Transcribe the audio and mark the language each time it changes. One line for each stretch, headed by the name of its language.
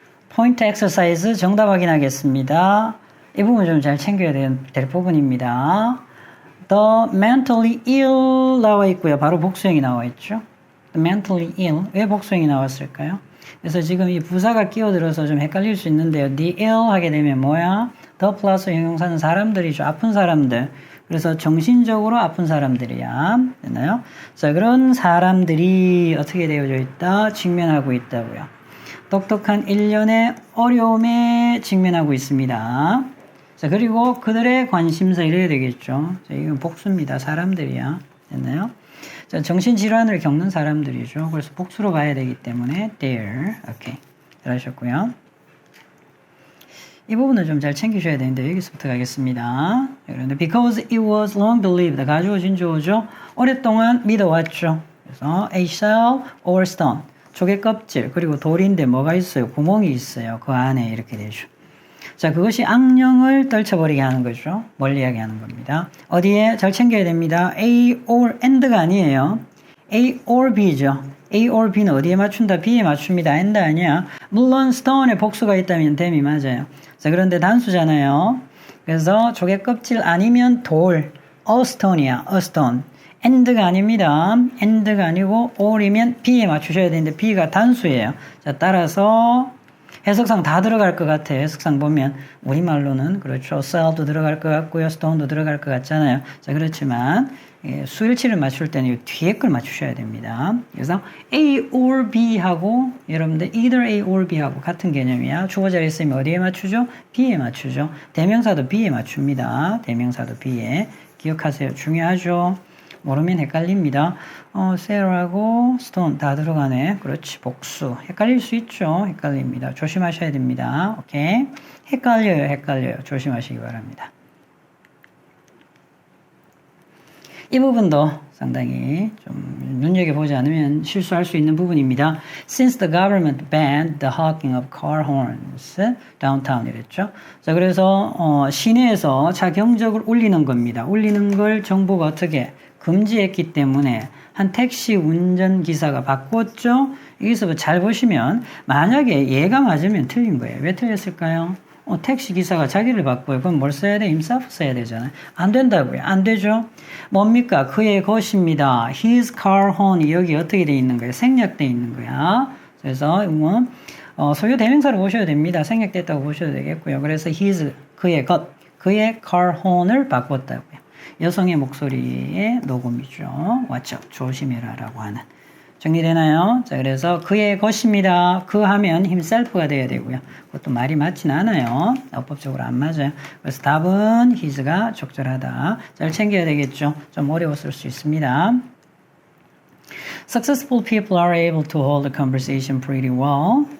Korean: 포인트 엑서사이즈 정답 확인하겠습니다. 이 부분 좀 잘 챙겨야 될 부분입니다.
English: The mentally ill
Korean: 나와 있고요. 바로 복수형이 나와 있죠.
English: The mentally ill.
Korean: 왜 복수형이 나왔을까요? 그래서 지금 이 부사가 끼어들어서 좀 헷갈릴 수 있는데요. The ill 하게 되면 뭐야? The 플러스 형용사는 사람들이죠. 아픈 사람들. 그래서 정신적으로 아픈 사람들이야. 됐나요? 자, 그런 사람들이 어떻게 되어져 있다? 직면하고 있다고요. 똑똑한 일련의 어려움에 직면하고 있습니다. 자, 그리고 그들의 관심사 이래야 되겠죠. 자, 이건 복수입니다. 사람들이야. 됐나요? 자, 정신질환을 겪는 사람들이죠. 그래서 복수로 봐야 되기 때문에 there. 오케이. 잘하셨고요. 이 부분을 좀 잘 챙기셔야 되는데 여기서부터 가겠습니다.
English: 그런데 because it was long believed
Korean: 가주어진 주어죠. 오랫동안 믿어왔죠. 그래서
English: a shell or stone
Korean: 조개 껍질 그리고 돌인데 뭐가 있어요? 구멍이 있어요. 그 안에 이렇게 되죠. 자, 그것이 악령을 떨쳐버리게 하는 거죠. 멀리하게 하는 겁니다. 어디에? 잘 챙겨야 됩니다. A or and가 아니에요. A or B죠. A or B는 어디에 맞춘다? B에 맞춥니다. and 아니야. 물론 stone에 복수가 있다면 them이 맞아요. 자, 그런데 단수잖아요. 그래서 조개 껍질 아니면 돌. a stone이야. a stone. and가 아닙니다. and가 아니고 or이면 B에 맞추셔야 되는데 B가 단수예요. 자, 따라서 해석상 다 들어갈 것 같아요. 해석상 보면 우리말로는 그렇죠. cell도 들어갈 것 같고요. stone도 들어갈 것 같잖아요. 자, 그렇지만 수일치를 맞출 때는 이 뒤에 걸 맞추셔야 됩니다. 그래서 A or B하고 여러분들 either A or B하고 같은 개념이야. 주어 자리에 있으면 어디에 맞추죠? B에 맞추죠. 대명사도 B에 맞춥니다. 대명사도 B에. 기억하세요. 중요하죠. 모르면 헷갈립니다. 셀하고 스톤 다 들어가네. 그렇지. 복수. 헷갈릴 수 있죠. 헷갈립니다. 조심하셔야 됩니다. 오케이. 헷갈려요. 조심하시기 바랍니다. 이 부분도 상당히 좀 눈여겨보지 않으면 실수할 수 있는 부분입니다.
English: Since the government banned the hawking of car horns downtown
Korean: 이랬죠. 자, 그래서 시내에서 차 경적을 울리는 겁니다. 울리는 걸 정부가 어떻게 금지했기 때문에 한 택시 운전기사가 바꿨죠. 여기서 잘 보시면 만약에 얘가 맞으면 틀린 거예요. 왜 틀렸을까요? 택시기사가 자기를 바꿔요. 그럼 뭘 써야 돼? himself 써야 되잖아요. 안 된다고요. 안 되죠. 뭡니까? 그의 것입니다.
English: his car horn
Korean: 이 여기 어떻게 돼 있는 거예요? 생략돼 있는 거야. 그래서 소유 대명사로 보셔야 됩니다. 생략됐다고 보셔도 되겠고요. 그래서 his 그의 것, 그의 car horn을 바꿨다고요. 여성의 목소리의 녹음이죠.
English: watch out,
Korean: 조심해라 라고 하는. 정리되나요? 자, 그래서 그의 것입니다. 그 하면 himself가 돼야 되고요. 그것도 말이 맞진 않아요. 어법적으로 안 맞아요. 그래서 답은 his가 적절하다. 잘 챙겨야 되겠죠. 좀 어려웠을 수 있습니다.
English: Successful people are able to hold a conversation pretty well.